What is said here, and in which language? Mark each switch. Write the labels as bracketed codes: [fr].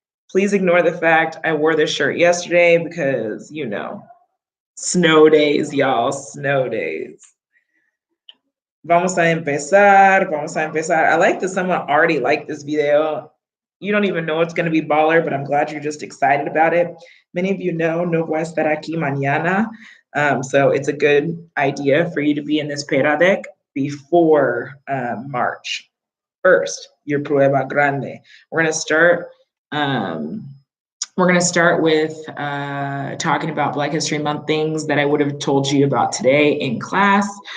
[en] Please ignore the fact I wore this shirt yesterday because, snow days, y'all, snow days. [es] Vamos a empezar. [en] I like that someone already liked this video. You don't even know it's going to be baller, but I'm glad you're just excited about it. Many of you know [es] no voy a estar aquí mañana. [en] So it's a good idea for you to be in this Peradec before March 1st, your [es] prueba grande. [en] We're going to start We're going to start with talking about Black History Month things that I would have told you about today in class.